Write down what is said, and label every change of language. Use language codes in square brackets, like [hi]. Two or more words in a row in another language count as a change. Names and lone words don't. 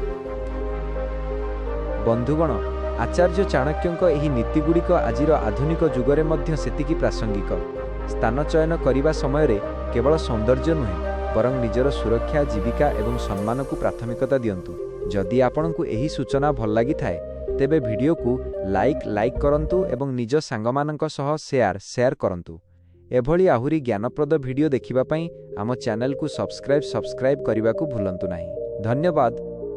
[or] ବନ୍ଧୁଗଣ, ଆଚାର୍ଯ୍ୟ ଚାଣକ୍ୟଙ୍କ ଏହି ନୀତିଗୁଡ଼ିକ ଆଜିର ଆଧୁନିକ ଯୁଗରେ ମଧ୍ୟ ସେତିକି ପ୍ରାସଙ୍ଗିକ। ସ୍ଥାନ ଚୟନ କରିବା ସମୟ ରେ କେବଳ ସୌନ୍ଦର୍ଯ୍ୟ ନୁହେଁ, ବରଂ ନିଜର ସୁରକ୍ଷା, ଜୀବିକା ଏବଂ ସମ୍ମାନ କୁ ପ୍ରାଥମିକତା ଦିଅନ୍ତୁ। ଯଦି ଆପଣଙ୍କୁ ଏହି ସୂଚନା ଭଲ ଲାଗି ଥାଏ, ତେବେ ଭିଡିଓ କୁ ଲାଇକ କରନ୍ତୁ ଏବଂ ନିଜ ସାଙ୍ଗମାନଙ୍କ ସହ ସେୟାର କରନ୍ତୁ। ଏଭଳି ଆହୁରି ଜ୍ଞାନପ୍ରଦ ଭିଡିଓ ଦେଖିବା ପାଇଁ ଆମ ଚ୍ୟାନେଲ କୁ ସବସ୍କ୍ରାଇବ କରିବା କୁ ଭୁଲନ୍ତୁ ନାହିଁ। धन्यवाद।